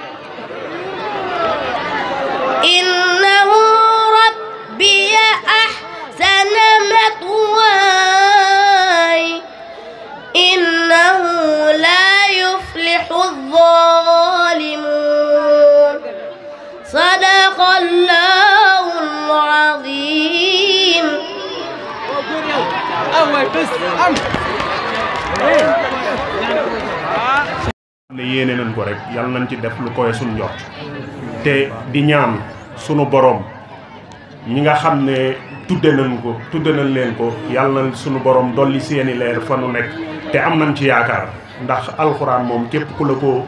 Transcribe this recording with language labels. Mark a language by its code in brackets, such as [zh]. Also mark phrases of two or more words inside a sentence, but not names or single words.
[ar] إنه ربي أحسن مثواي إنه لا يفلح الظالمون صدق الله العظيم. [wo] ne yéene nañ ko rek yàlla nañ ci def lu koy suñ njort te di ñaan sunu borom ñi nga xam ne tudde nañ leen ko yàlla na sunu borom dolli seeni leer fa nu nekk te am nañ ci yaakaar ndax alxuraan moom képp ku la ko